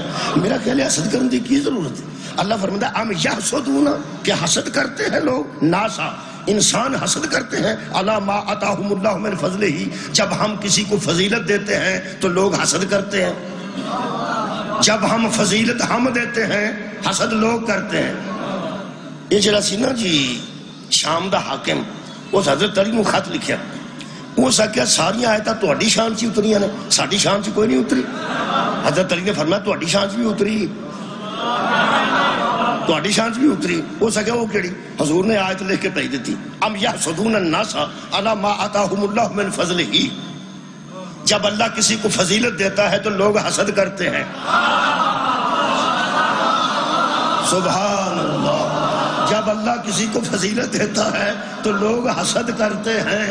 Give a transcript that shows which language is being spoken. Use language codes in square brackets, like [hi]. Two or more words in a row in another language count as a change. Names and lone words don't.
[ur] میرا خیال ہے حسد کرنے کی کی ضرورت ہے؟ اللہ فرماتا ہے [ar] ام یحسدون، [ur] کہ حسد کرتے ہیں لوگ، ناسا انسان حسد کرتے ہیں، [ar] علی ما آتاہم اللہ من فضلہ، [ur] جب ہم کسی کو فضیلت دیتے ہیں تو لوگ حسد کرتے ہیں۔ جب ہم فضیلت ہم دیتے ہیں حسد لوگ کرتے ہیں۔ [pa] یہ جڑا سی نا جی شام دا حاکم، اس حضرت علی نو خط لکھیا، وہ سکیا ساری آیتاں تہاڈی شان چ اتریاں نے، ساڈی شان چ کوئی نہیں اتری۔ حضرت علی نے فرمایا تہاڈی شان چ بھی اتری، تہاڈی شان چ بھی اتری۔ وہ سکیا وہ کیڑی؟ حضور نے آیت لکھ کے بھیج دیتی، [ar] ام یحسدون الناس علی ما آتاہم اللہ من فضلہ۔ [ur] جب اللہ کسی کو فضیلت دیتا ہے تو لوگ حسد کرتے ہیں۔ [ar] سبحان اللہ، [ur] جب اللہ کسی کو فضیلت دیتا ہے تو لوگ حسد کرتے ہیں۔